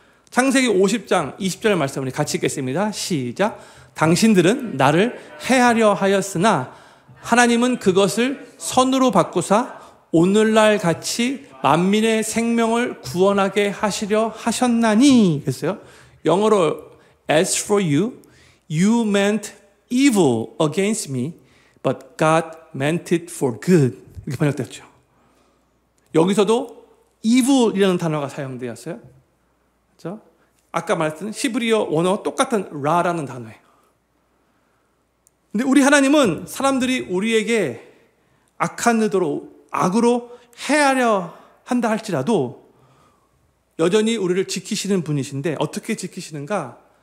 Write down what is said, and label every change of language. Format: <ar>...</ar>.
<ko>창세기 50장 20절 말씀을 같이 읽겠습니다. 시작. 당신들은 나를 해하려 하였으나 하나님은 그것을 선으로 바꾸사 오늘날 같이 만민의 생명을 구원하게 하시려 하셨나니. 그랬어요. 영어로</ko> <en>As for you, you meant evil against me, but God meant it for good.</en> <ko>이렇게 번역됐죠. 여기서도 evil이라는 단어가 사용되었어요. 그렇죠? 아까 말했던 히브리어 원어와 똑같은 라라는 단어예요. 근데 우리 하나님은 사람들이 우리에게 악한 의도로 악으로 해하려 한다 할지라도 여전히 우리를 지키시는 분이신데 어떻게 지키시는가?</ko>